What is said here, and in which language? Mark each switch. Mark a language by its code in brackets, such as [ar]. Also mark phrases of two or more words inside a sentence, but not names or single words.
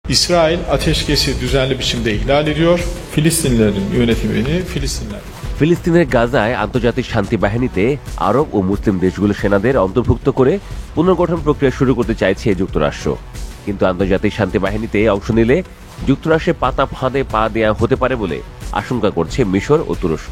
[tr] İsrail ateşkesi düzenli biçimde ihlal ediyor. Filistinlilerin yönetimini [bn] ফিলিস্তিনের গাজায় আন্তর্জাতিক শান্তি বাহিনীতে আরব ও মুসলিম দেশগুলোর সেনাদের অন্তর্ভুক্ত করে পুনর্গঠন প্রক্রিয়া শুরু করতে চাইছে যুক্তরাষ্ট্র। কিন্তু আন্তর্জাতিক শান্তি বাহিনীতে অংশ নিলে যুক্তরাষ্ট্রের পাতা ফাঁদে পা দেওয়া হতে পারে বলে আশঙ্কা করছে মিশর ও তুরস্ক।